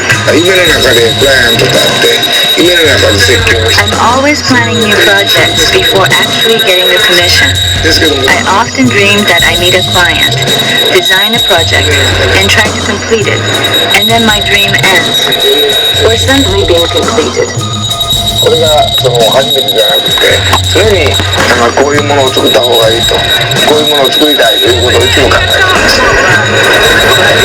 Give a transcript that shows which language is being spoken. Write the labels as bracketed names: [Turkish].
[Japanese] 夢の中でクライアントと会って夢の中で設計をして [English] I'm always planning new projects before actually getting the commission. I often dream that I meet a client, design a project, and try to complete it, and then my dream ends, or suddenly being completed. [Japanese] これがその初めてじゃなくて常にこういうものを作った方がいいとこういうものを作りたいということをいつも考えています。